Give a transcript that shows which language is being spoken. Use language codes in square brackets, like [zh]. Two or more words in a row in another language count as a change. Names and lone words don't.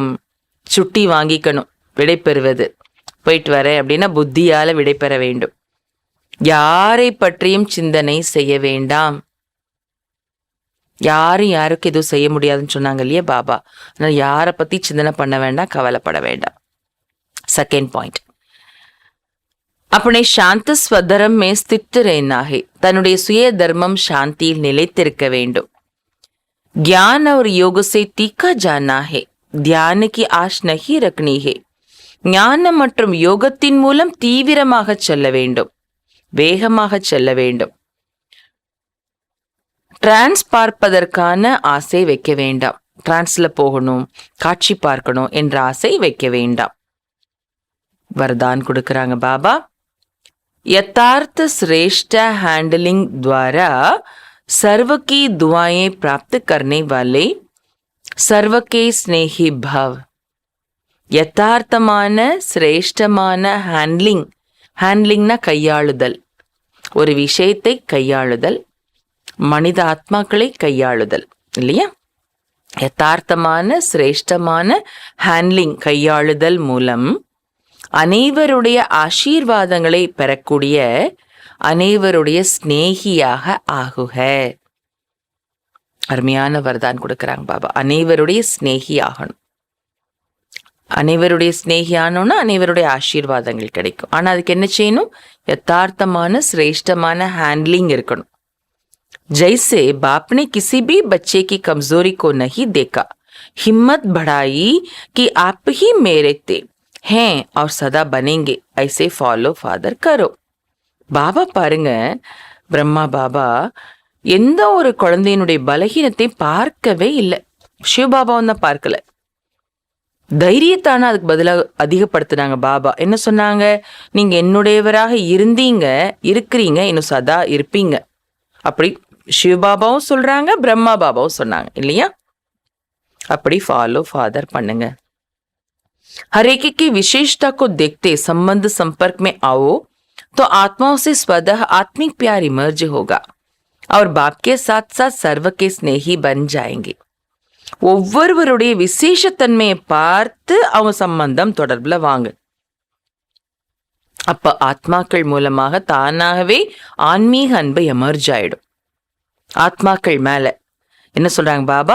[ta] சுட்டி வாங்கிக்கணும், விடை பெறுவது. போயிட்டு வரேன் அப்படின்னா புத்தியால விடை பெற வேண்டும். யாரை பற்றியும் சிந்தனை செய்ய வேண்டாம். யாரும் யாருக்கு எதுவும் செய்ய முடியாதுன்னு சொன்னாங்க இல்லையா பாபா? அதனால யாரை பத்தி சிந்தனை பண்ண வேண்டாம், கவலைப்பட வேண்டாம். [hi] सेकेंड पॉइंट, अपने शांत स्वधर्म में स्थित रहना है. [ta] தன்னுடைய சுய தர்மம் சாந்தியில் நிலைத்திருக்க வேண்டும். [hi] ज्ञान और योग से तीखा जाना है. ध्यान की आश नहीं रखनी है. [ta] ஞானம் மற்றும் யோகத்தின் மூலம் தீவிரமாக செல்ல வேண்டும், வேகமாக செல்ல வேண்டும். டிரான்ஸ் பார்ப்பதற்கான ஆசை வைக்க வேண்டாம். டிரான்ஸ்ல போகணும், காட்சி பார்க்கணும் என்ற ஆசை வைக்க வேண்டாம். वरदान கொடுக்கறாங்க பாபா. [hi] यथार्थ श्रेष्ठ हैंडलिंग द्वारा सर्व की दुआएं प्राप्त करने वाले सर्व के स्नेही भाव. [ta] யதார்த்தமான சிரேஷ்டமான ஹேண்ட்லிங். ஹேண்ட்லிங்னா கையாளுதல், ஒரு விஷயத்தை கையாளுதல், மனித ஆத்மாக்களை கையாளுதல் இல்லையா? யதார்த்தமான சிரேஷ்டமான ஹேண்ட்லிங் கையாளுதல் மூலம் அனைவருடைய ஆசீர்வாதங்களை பெறக்கூடிய அனைவருடைய ஸ்நேகியாக ஆகுக. அருமையான வரதான் கொடுக்கறாங்க பாபா. அனைவருடைய ஸ்நேகி ஆகணும். அனைவருடைய ஸ்நேகியானோன்னா அனைவருடைய ஆசீர்வாதங்கள் கிடைக்கும். ஆனா அதுக்கு என்ன செய்யணும்? யதார்த்தமான சிரேஷ்டமான ஹேண்ட்லிங் இருக்கணும். [hi] जैसे बाप ने किसी भी बच्चे की कमजोरी को नहीं देखा, हिम्मत बढ़ाई कि आप ही मेरे थे हैं और सदा बनेंगे, ऐसे [en] follow father [hi] करो. [ta] பாபா பாருங்க, பிரம்மா பாபா எந்த ஒரு குழந்தையினுடைய பலகீனத்தை பார்க்கவே இல்லை. சிவபாபாவும் தான் பார்க்கல. தைரியத்தான அதுக்கு பதிலாக அதிகப்படுத்தினாங்க பாபா. என்ன சொன்னாங்க? நீங்க என்னுடையவராக இருந்தீங்க, இருக்கிறீங்க, இன்னும் சதா இருப்பீங்க. அப்படி சிவபாபாவும் சொல்றாங்க, பிரம்மா பாபாவும் சொன்னாங்க இல்லையா? அப்படி [en] follow father [ta] பண்ணுங்க. [hi] हर एक की विशेषता को देखते संबंध संपर्क में आओ तो आत्माओं से स्वतः आत्मिक प्यार इमर्ज होगा और बाप के साथ साथ सर्व के स्नेही बन जाएंगे. [ta] ஒவ்வொருவருடைய விசேஷத்தன்மையை பார்த்து அவங்க சம்பந்தம் தொடர்புல வாங்க. அப்ப ஆத்மாக்கள் மூலமாக தானாகவே ஆன்மீக அன்பை எமர்ஜ் ஆயிடும். ஆத்மாக்கள் மேல என்ன சொல்றாங்க பாபா?